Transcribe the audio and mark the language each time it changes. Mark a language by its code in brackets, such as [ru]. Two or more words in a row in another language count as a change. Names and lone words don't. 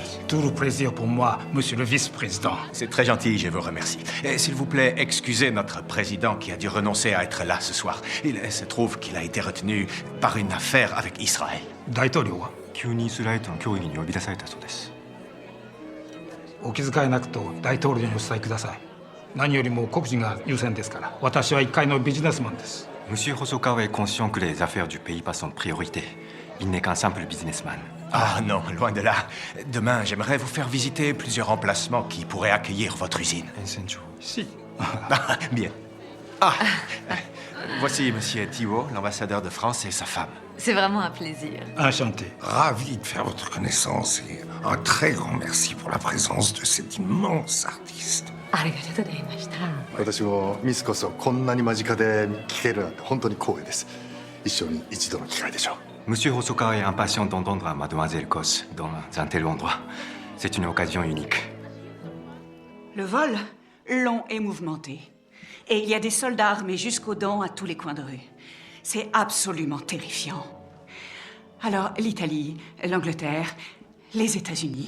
[fr] Tout le plaisir pour moi, monsieur le vice-président. C'est très gentil, je vous remercie. Et s'il vous plaît, excusez notre président qui a dû renoncer à être là ce soir. Il se trouve qu'il a été retenu par une affaire avec Israël. [ja] 大統領は急にイスラエルとの協議に呼び出されたそうです。お気遣いなくと大統領にお伝えください。何よりも国事が優先ですから。私は一介のビジネスマンです。 [fr] Monsieur Hosokawa est conscient que les affaires du pays passent en priorité. Il n'est qu'un simple businessman. Ah non, loin de là. Demain, j'aimerais vous faire visiter plusieurs emplacements qui pourraient accueillir votre usine. Si. Ah, bien. Ah, voici monsieur Thibault, l'ambassadeur de France et sa femme. C'est vraiment un plaisir. Enchanté. Ravi de faire votre connaissance et un très grand merci pour la présence de cet immense artiste. [ja] ありがとうございました。私もミスこそこんなに間近で聞けるなんて本当に光栄です。一生に一度の機会でしょう。 [fr] Monsieur Hosokawa est impatient d'entendre Mademoiselle Kos dans un tel endroit. C'est une occasion unique. Le vol, long et mouvementé. Et il y a des soldats armés jusqu'aux dents à tous les coins de rue. C'est absolument terrifiant. Alors, l'Italie, l'Angleterre, les États-Unis.